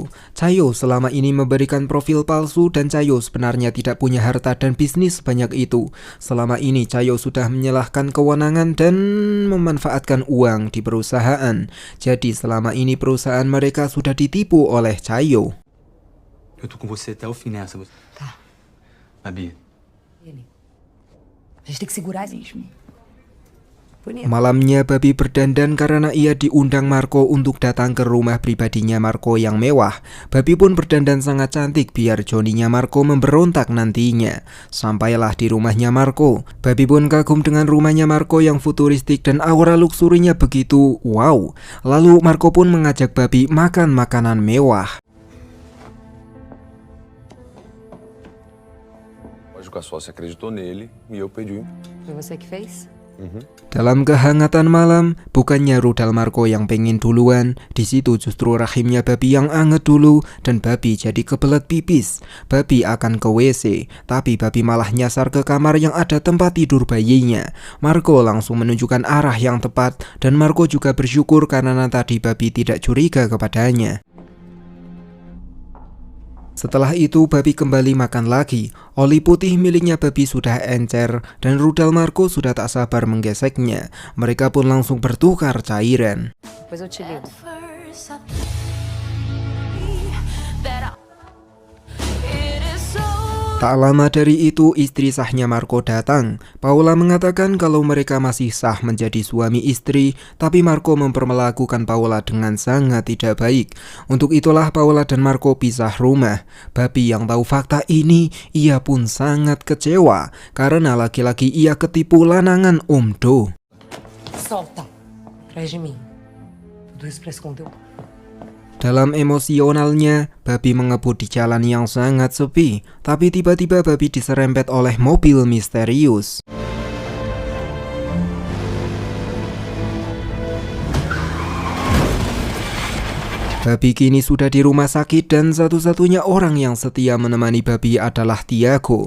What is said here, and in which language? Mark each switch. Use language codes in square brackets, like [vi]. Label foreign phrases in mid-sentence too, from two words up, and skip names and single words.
[id] Chayo selama ini memberikan profil palsu dan Chayo sebenarnya tidak punya harta dan bisnis sebanyak itu. Selama ini Chayo sudah menyalahkan kewenangan dan memanfaatkan uang di perusahaan. Jadi selama ini perusahaan mereka sudah ditipu oleh Chayo. [pt] Eu tô com você até o fim nessa. Tá. Babi. Ele. A gente tem que segurar mesmo. Bonito. [id] Malamnya Babi berdandan karena ia diundang Marco untuk datang ke rumah pribadinya Marco yang mewah. Babi pun berdandan sangat cantik biar Johnny-nya Marco memberontak nantinya. Sampailah di rumahnya Marco. Babi pun kagum dengan rumahnya Marco yang futuristik dan aura luksurinya begitu wow. Lalu Marco pun mengajak Babi makan makanan mewah. [pt] Lógico, a sócia acreditou nele e eu perdi. Foi você que fez? [id] Dalam kehangatan malam, bukannya rudal Marco yang pengen duluan, di situ justru rahimnya Babi yang anget dulu dan Babi jadi kebelet pipis. Babi akan ke WC, tapi Babi malah nyasar ke kamar yang ada tempat tidur bayinya. Marco langsung menunjukkan arah yang tepat dan Marco juga bersyukur karena tadi Babi tidak curiga kepadanya. Setelah itu Babi kembali makan lagi. Oli putih miliknya Babi sudah encer dan rudal Marco sudah tak sabar menggeseknya. Mereka pun langsung bertukar cairan. [pt] Depois eu te ligo. [id] Tak lama dari itu istri sahnya Marco datang. Paula mengatakan kalau mereka masih sah menjadi suami istri, tapi Marco memperlakukan Paula dengan sangat tidak baik. Untuk itulah Paula dan Marco pisah rumah. Babi yang tahu fakta ini, ia pun sangat kecewa karena laki-laki ia ketipu lanangan Om Do. [pt] Solta. Atrás de mim. Tudo isso pra esconder o... [id] Dalam emosionalnya, Babi mengebut di jalan yang sangat sepi. Tapi tiba-tiba Babi diserempet oleh mobil misterius. Babi kini sudah di rumah sakit dan satu-satunya orang yang setia menemani Babi adalah Tiago.